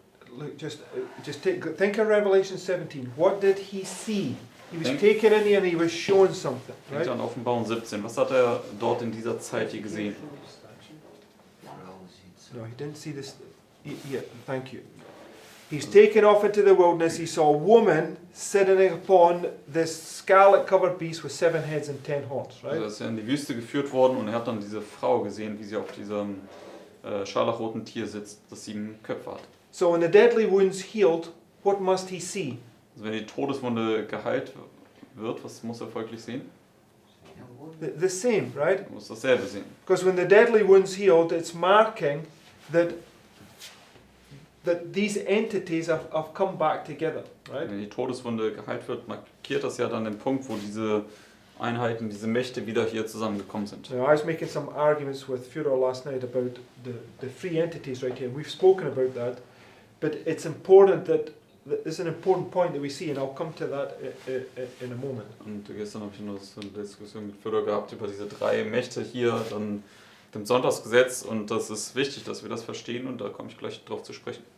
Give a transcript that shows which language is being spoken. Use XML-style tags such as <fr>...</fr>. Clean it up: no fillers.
<en>Look, just think of Revelation 17. What did he see? He was taken in here and he was shown something, right?</en> <de>Denkt an Offenbarung 17. Was hat er dort in dieser Zeit hier gesehen?</de> <en>No, he didn't see this. Yeah, thank you. He's taken off into the wilderness. He saw a woman sitting upon this scarlet-covered beast with 7 heads and 10 horns, right?</en> <de>Also ist er in die Wüste geführt worden und er hat dann diese Frau gesehen, wie sie auf diesem scharlachroten Tier sitzt, das 7 Köpfe hat.</de> <en>So when the deadly wound's healed, what must he see?</en> <de>Also wenn die Todeswunde geheilt wird, was muss er folglich sehen?</de> <en>The same, right?</en> <de>Er muss dasselbe sehen.</de> <en>Because when the deadly wound's healed, it's marking that these entities have come back together, right?</en> <de>Wenn die Todeswunde geheilt wird, markiert das ja dann den Punkt, wo diese Einheiten, diese Mächte wieder hier zusammengekommen sind.</de> <en>Now, I was making some arguments with Fyodor last night about the three entities right here. We've spoken about that, but it's important that it's an important point that we see, and I'll come to that in a moment.</en> <de>Und gestern habe ich noch so eine Diskussion mit Führer gehabt über diese 3 Mächte hier, dann dem Sonntagsgesetz, und das ist wichtig, dass wir das verstehen, und da komme ich gleich drauf zu sprechen.</de>